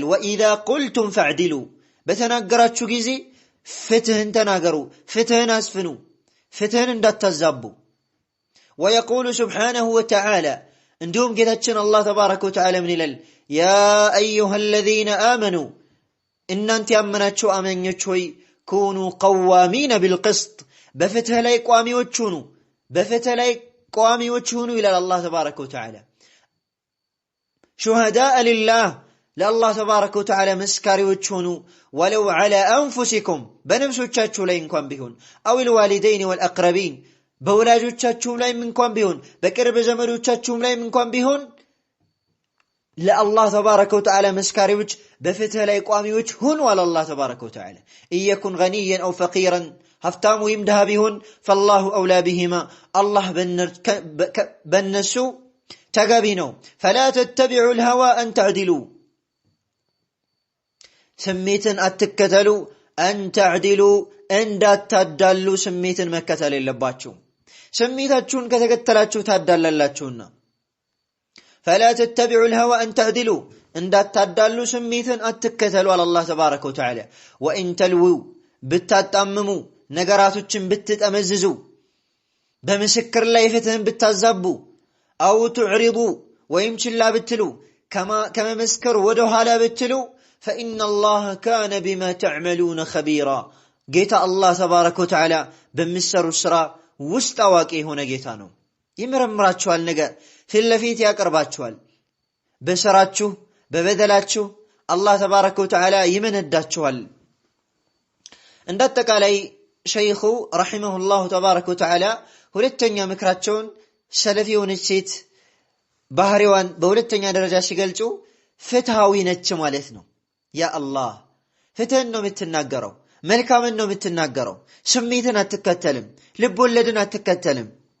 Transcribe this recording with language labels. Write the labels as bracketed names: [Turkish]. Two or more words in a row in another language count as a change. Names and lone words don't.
[Arabic] وإذا قلتم فاعدلوا [Amharic] በተናገራችሁ ጊዜ ፍትህን ተናገሩ፣ ፍትህን አስፍኑ፣ ፍትህን እንዳታዛቡ። [Arabic] ويقول سبحانه وتعالى [Amharic] እንዲሁም ጌታችን [Arabic] الله تبارك وتعالى [Amharic] ምን ይላል? [Arabic] يا أيها الذين آمنوا [Amharic] እናንተ ያመናችሁ አማኞች ሆይ [Arabic] كونوا قوامين بالقسط [Amharic] በፍትህ ላይ ቋሚዎች ሁኑ፣ በፍትህ ላይ ቋሚዎች ሁኑ ይላል [Arabic] الله تبارك وتعالى። شهداء لله لله تبارك وتعالى [Amharic] መስካሪዎች ሁኑ። [Arabic] ولو على أنفسكم [Amharic] በነፍሶቻችሁ ላይ እንኳን ቢሆን [Arabic] أو الوالدين والأقربين [Amharic] በወላጆቻችሁ ላይ እንኳን ቢሆን በቅርብ ዘመዶቻችሁ ላይ እንኳን ቢሆን [Arabic] لله تبارك وتعالى [Amharic] መስካሪዎች በፍትህ ላይ ቋሚዎች ሁኑ አለ [Arabic] الله تبارك وتعالى። إن يكن غنيا أو فقيرا [Amharic] ሀብታም ወይም ድሃ ቢሆን [Arabic] فالله أولى بهما [Amharic] አላህ በነሱ ተገቢ ነው። [Arabic] فلا تتبعوا الهوى أن تعدلوا [Amharic] ስሜትን አትከተሉ፣ [Arabic] أن تعدلوا [Amharic] እንዳታዳሉ ስሜትን መከተል የለባችሁ። ስሜታችሁን ከተከተላችሁ ታዳላላችሁና [Arabic] فلا تتبعوا الهوى أن تعدلوا [Amharic] እንዳታዳሉ ስሜትን አትከተሉ አለ [Arabic] الله تبارك وتعالى። وإن تلووا [Amharic] ብታጣምሙ ነገራቶችን ብትጠመዝዙ በምስክር ላይ ፍትህን ብታዛቡ [Arabic] أو تعرضوا [Amharic] ወይም ችላ ብትሉ ከመመስከር ወደ ኋላ ብትሉ [Arabic] فإن الله كان بما تعملون خبيرا [Amharic] ጌታ [Arabic] الله تبارك وتعالى [Amharic] በሚሰሩት ስራ ውስጥ አዋቂ የሆነ ጌታ ነው። ይመረምራችኋል፣ ነገር ፊት ለፊት ያቀርባችኋል። በስራችሁ በበደላችሁ [Arabic] الله تبارك [Amharic] ወተዓላ ይመነዳችኋል። እንዳጠቃላይ ሸይኹ [Arabic] رحمه الله تبارك وتعالى [Amharic] ሁለተኛ ምክራቸውን ሰለፊ የሆነች ሴት ባህሪዋን በሁለተኛ ደረጃ ሲገልጹ ፍትሃዊ ነች ማለት ነው። [Arabic] يا الله [Amharic] ፍትህን ነው የምትናገረው፣ መልካምን ነው የምትናገረው፣ ስሜትን አትከተልም፣ ልብ ወለድን አትከተልም።